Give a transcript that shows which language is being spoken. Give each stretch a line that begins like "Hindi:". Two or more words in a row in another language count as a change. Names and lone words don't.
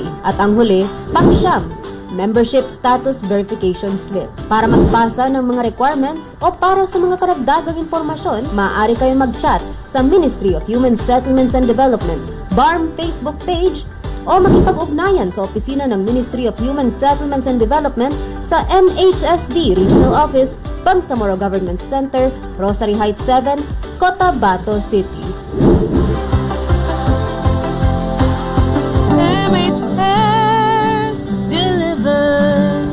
Filipino: At ang huli, pang-siyam,
English: membership status verification slip.
Filipino: Para magpasa ng mga requirements o para sa mga karagdagang impormasyon, maaari kayong mag-chat sa Ministry of Human Settlements and Development, BARM Facebook page, o makipag-ugnayan sa opisina ng Ministry of Human Settlements and Development sa MHSD Regional Office, Bangsamoro Government Center, Rosary Heights 7, Cotabato City.
English: MHS delivers.